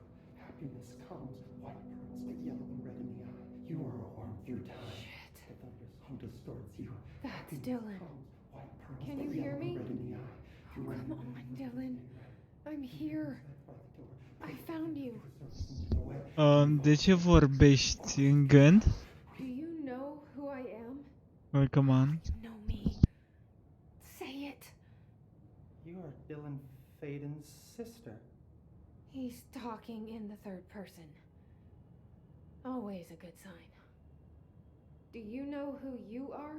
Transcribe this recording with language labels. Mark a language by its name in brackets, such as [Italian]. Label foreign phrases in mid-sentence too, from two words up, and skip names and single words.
[English] Happiness comes, white pearls, but yellow and red in the eye. You are a worm through time. Shit. The thunder's hum distorts you. That's Dylan. Can you hear me? Oh, come on, Dylan. I'm here. I found you. [Romanian] De ce vorbești în gând? [English] Do you know who I am? Oh, come on. You know me. Say it. You are Dylan Faden's sister. He's talking in the third person. Always a good sign. Do you know who you are?